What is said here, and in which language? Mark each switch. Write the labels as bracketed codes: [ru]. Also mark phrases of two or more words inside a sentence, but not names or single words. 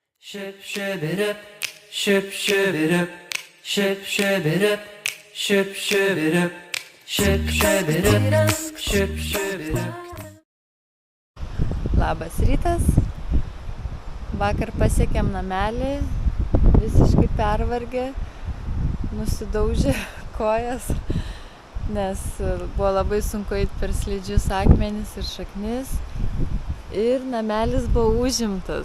[en] Ship it up, ship it up, ship it up, ship it up, ship it up, ship it up. [lt] Labas rytas. Vakar pasiekėm namelį, visiškai pervargę, nusidaužę kojas, nes buvo labai sunku eiti per slidžius akmenis ir šaknis ir namelis buvo užimtas.